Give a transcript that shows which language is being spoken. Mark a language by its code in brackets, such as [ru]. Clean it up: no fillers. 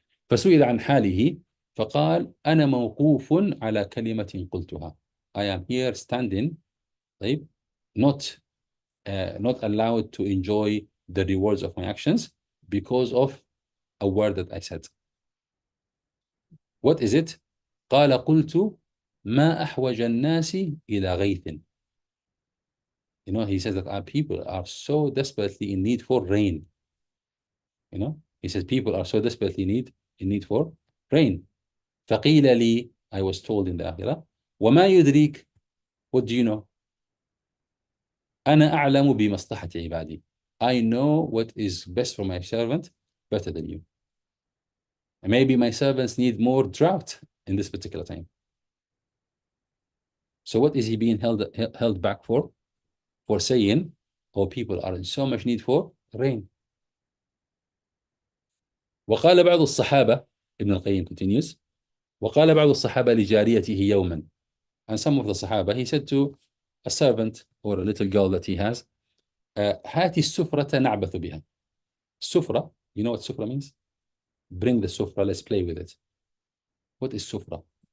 [ar] فَسُئِلَ عَنْ حَالِهِ فَقَالَ أَنَا مَوْقُوفٌ عَلَى كَلِمَةٍ قُلْتُهَا. [en] I am here standing, right? Not allowed to enjoy the rewards of my actions because of a word that I said. What is it? [ar] قال قلت ما أحوج الناس إلى غيث. [en] You know, he says that our people are so desperately in need for rain. You know, he says people are so desperately in need for rain. [ar] فقيل لي, [en] I was told in the akhirah, [ar] وما يدريك, [en] what do you know? [ar] أنا أعلم بمصلحة عبادي. [en] I know what is best for my servant better than you. And maybe my servants need more drought in this particular time. So what is he being held back for? For saying, oh, people are in so much need for rain. [ar] وقال بعض الصحابة, [en] Ibn al-Qayyim continues, [ar] وقال بعض الصحابة لجاريته يوما. [en] And some of the Sahaba, he said to a servant or a little girl that he has, [ar] هاتي السفرة نعبث بها. [en] Sufra, you know what sufra means? Bring the sufra, let's play with it. What is sufra?